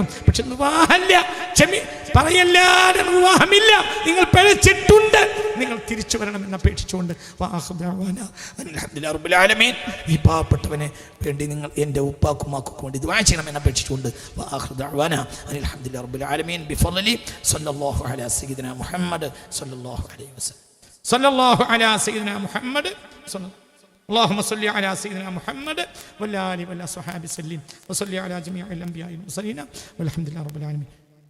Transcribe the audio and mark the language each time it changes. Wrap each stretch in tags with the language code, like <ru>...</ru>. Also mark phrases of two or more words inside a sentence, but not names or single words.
<ml>പക്ഷെ പറയല്ലാതെ നിർവാഹമില്ല, നിങ്ങൾ പിഴച്ചിട്ടുണ്ട്, നിങ്ങൾ തിരിച്ചു വരണമെന്ന് അപേക്ഷിച്ചുകൊണ്ട് ഈ പാവപ്പെട്ടവനെ വേണ്ടി നിങ്ങൾ എൻ്റെ ഉപ്പാക്കുമാക്കും വേണ്ടി ദുആ ചെയ്യണമെന്ന് അപേക്ഷിച്ചുകൊണ്ട്</ml> <ar>صلى الله على سيدنا محمد صلى الله عليه وسلم صلى الله على سيدنا محمد اللهم صل على سيدنا محمد وعلى آله وصحبه وسلم وصل على جميع الأنبياء والمرسلين والحمد لله رب العالمين.</ar>